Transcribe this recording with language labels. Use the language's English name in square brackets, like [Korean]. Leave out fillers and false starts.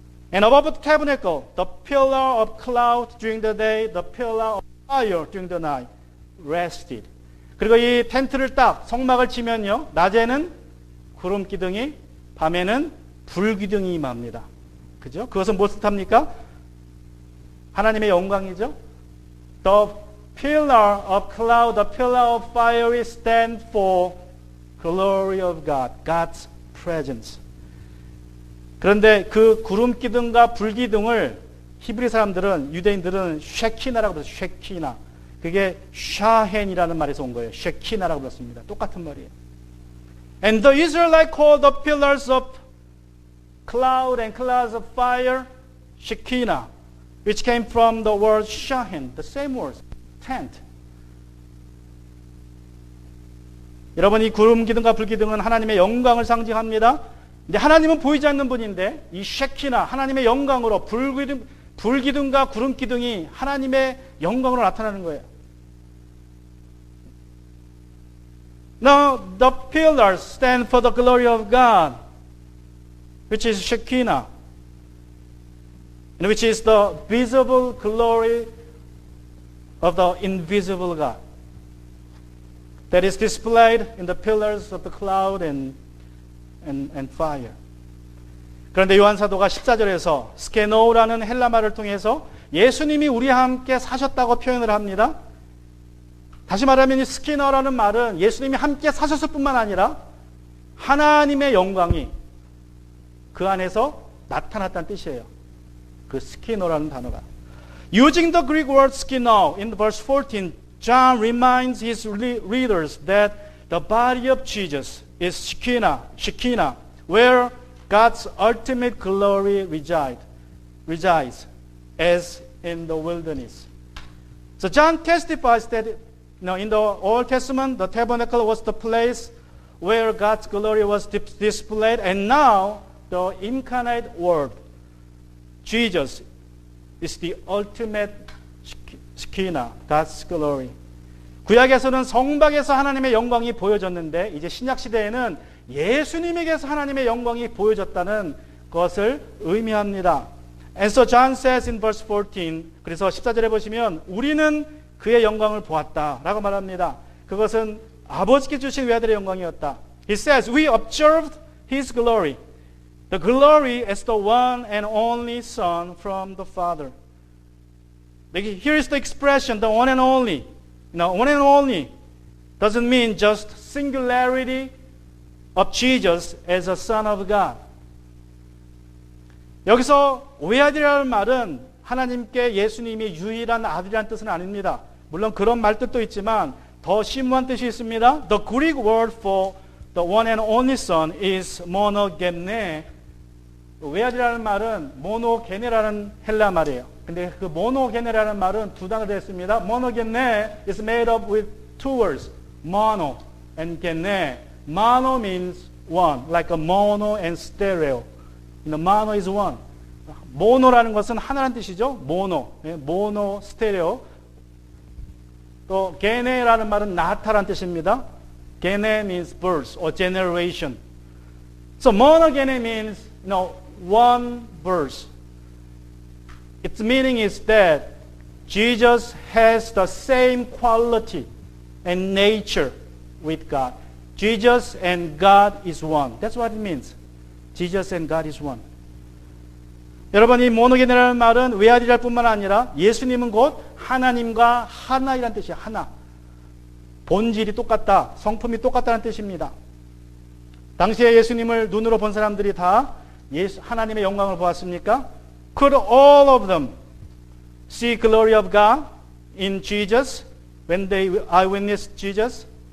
[English] And above the tabernacle, the pillar of cloud during the day, the pillar of fire during the night, rested. [Korean] 그리고 이 텐트를 딱 성막을 치면요, 낮에는 구름 기둥이, 밤에는 불 기둥이 임합니다. 그죠? 그것은 무엇을 탑니까? 하나님의 영광이죠. [English] The pillar of cloud, the pillar of fire stand for glory of God, God's presence. [Korean] 그런데 그 구름 기둥과 불 기둥을 히브리 사람들은, 유대인들은 쉐키나라고 불렀어요. 쉐키나. 그게 샤헨이라는 말에서 온 거예요. 쉐키나라고 불렀습니다. 똑같은 말이에요. [English] And the Israelites called the pillars of cloud and clouds of fire Shekinah, which came from the word shahen, the same word, tent. [Korean] 여러분, 이 구름 기둥과 불 기둥은 하나님의 영광을 상징합니다. 근데 하나님은 보이지 않는 분인데 이 쉐키나, 하나님의 영광으로 불 기둥과 구름 기둥이 하나님의 영광으로 나타나는 거예요. [English] Now the pillars stand for the glory of God, which is Shekinah, and which is the visible glory of the invisible God that is displayed in the pillars of the cloud and fire. [Korean] 그런데 요한 사도가 14절에서 스케노라는 헬라 말을 통해서 예수님이 우리와 함께 사셨다고 표현을 합니다. 다시 말하면 이 스키너라는 말은 예수님이 함께 사셨을 뿐만 아니라 하나님의 영광이 그 안에서 나타났다는 뜻이에요. 그 스키너라는 단어가. [English] Using the Greek word skino in verse 14, John reminds his readers that the body of Jesus is Shekinah, where God's ultimate glory resides, as in the wilderness. So John testifies that in the Old Testament, the tabernacle was the place where God's glory was displayed, and now the incarnate Word, Jesus, is the ultimate Shekinah, God's glory. [Korean] 구약에서는 성막에서 하나님의 영광이 보여졌는데 이제 신약 시대에는 예수님에게서 하나님의 영광이 보여졌다는 것을 의미합니다. [English] And so John says in verse 14, [Korean] 그래서 14절에 보시면 우리는 그의 영광을 보았다라고 말합니다. 그것은 아버지께 주신 외아들의 영광이었다. [English] He says, we observed his glory. The glory as the one and only Son from the Father. Here is the expression, the one and only. One and only doesn't mean just singularity of Jesus as a Son of God. [Korean] 여기서 외아들이라는 말은 하나님께 예수님이 유일한 아들이라는 뜻은 아닙니다. 물론 그런 말뜻도 있지만 더 심오한 뜻이 있습니다. [English] The Greek word for the one and only Son is monogenes. [Korean] 외아들이라는 말은 모노게네라는 헬라 말이에요. 근데 그 모노게네라는 말은 두 단어로 되어 있습니다. [English] monogenes is made up with two words, mono and gene. Mono means one, like a mono and stereo. mono is one. [Korean] 모노라는 것은 하나라는 뜻이죠. 모노, 모노, 스테레오. 또 게네라는 말은 나타라는 뜻입니다. [English] 게네 means birth or generation. So monogene means one birth. Its meaning is that Jesus has the same quality and nature with God. Jesus and God is one. That's what it means. Jesus and God is one. [Korean] 여러분, 이 모노게네라는 말은 외아들이랄 뿐만 아니라 예수님은 곧 하나님과 하나이라는 뜻이에요. 하나. 본질이 똑같다. 성품이 똑같다는 뜻입니다. 당시에 예수님을 눈으로 본 사람들이 다 하나님의 영광을 보았습니까? [English] Could all of them see glory of God in Jesus when they eyewitnessed Jesus?